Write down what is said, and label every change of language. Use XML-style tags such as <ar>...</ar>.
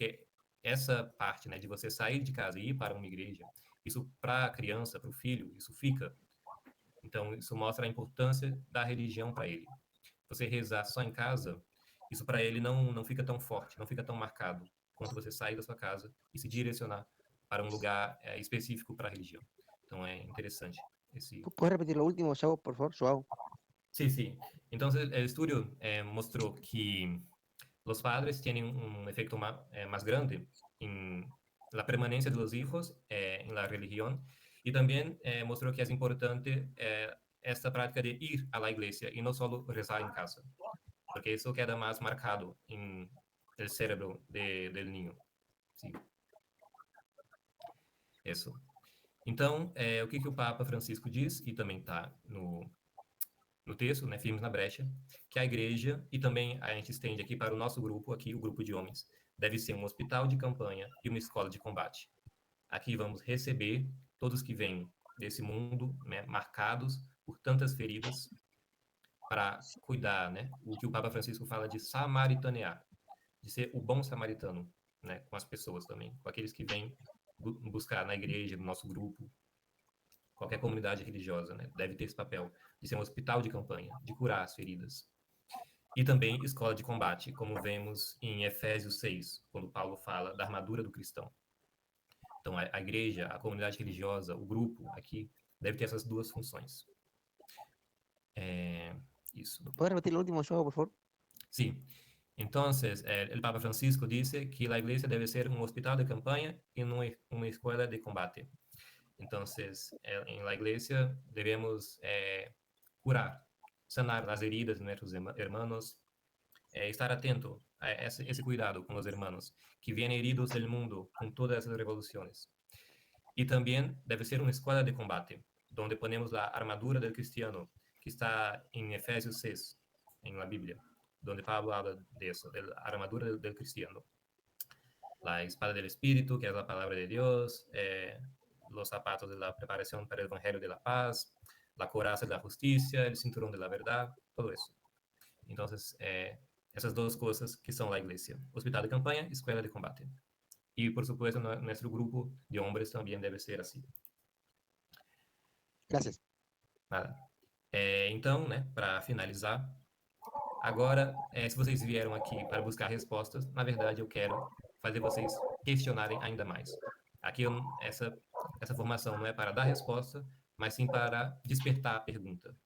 <pt>Porque essa parte, né, de você sair de casa e ir para uma igreja, isso para a criança, para o filho, isso fica. Então, isso mostra a importância da religião para ele. Você rezar só em casa, isso para ele não fica tão forte, não fica tão marcado quanto você sair da sua casa e se direcionar para um lugar específico para a religião. Então, é interessante.</pt> <es>¿Puedes repetir lo último, Thiago, por favor, suave? Sí, sí. Entonces, el estudio mostró que los padres tienen un efecto más grande en la permanencia de los hijos en la religión y también mostró que es importante esta práctica de ir a la iglesia y no solo rezar en casa, porque eso queda más marcado en el cerebro del niño. Sí.</es> <pt>Isso. Então, o que o Papa Francisco diz, e também está no texto, né, Firmes na Brecha, que a igreja, e também a gente estende aqui para o nosso grupo, aqui, o grupo de homens, deve ser um hospital de campanha e uma escola de combate. Aqui vamos receber todos que vêm desse mundo, né, marcados por tantas feridas, para cuidar, né, o que o Papa Francisco fala de samaritanear, de ser o bom samaritano, né, com as pessoas também, com aqueles que vêm buscar na igreja, no nosso grupo, qualquer comunidade religiosa, né, deve ter esse papel de ser um hospital de campanha, de curar as feridas. E também escola de combate, como vemos em Efésios 6, quando Paulo fala da armadura do cristão. Então, a igreja, a comunidade religiosa, o grupo aqui, deve ter essas duas funções. Isso.</pt> <es>¿Puedes repetir lo último, Joao, por favor? Sí. Entonces, el Papa Francisco dice que la iglesia debe ser un hospital de campaña y no una escuela de combate. Entonces, en la iglesia debemos curar, sanar las heridas de nuestros hermanos, estar atento a ese cuidado con los hermanos que vienen heridos del mundo con todas esas revoluciones. Y también debe ser una escuela de combate, donde ponemos la armadura del cristiano, que está en Efesios 6, en la Biblia, donde Pablo habla de eso, de la armadura del cristiano. La espada del Espíritu, que es la palabra de Dios, los zapatos de la preparación para el Evangelio de la Paz, la coraza de la justicia, el cinturón de la verdad, todo eso. Entonces, esas dos cosas que son la iglesia: hospital de campaña, escuela de combate. Y, por supuesto, nuestro grupo de hombres también debe ser así. Gracias.</es> <pt>Nada. Então, né, para finalizar, agora, se vocês vieram aqui para buscar respostas, na verdade, eu quero fazer vocês questionarem ainda mais. Aqui, essa formação não é para dar resposta, mas sim para despertar a pergunta.</pt>